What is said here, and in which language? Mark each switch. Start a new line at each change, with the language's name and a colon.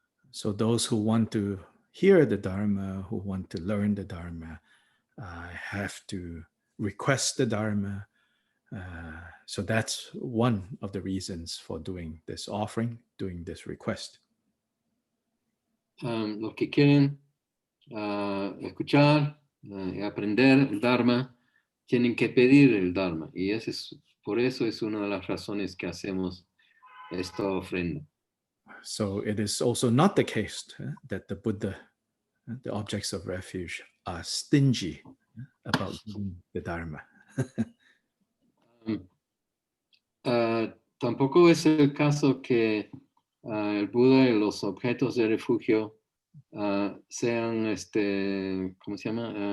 English: So those who want to hear the Dharma, who want to learn the Dharma, have to request the Dharma. So that's one of the reasons for doing this offering, doing this request.
Spanish: Los que quieren escuchar y aprender el Dharma tienen que pedir el Dharma, y por eso es una de las razones que hacemos esta ofrenda.
English: So it is also not the case that the Buddha, the objects of refuge, are stingy about giving the Dharma.
Spanish: Tampoco es el caso que el Buda y los objetos de refugio sean, ¿cómo se llama?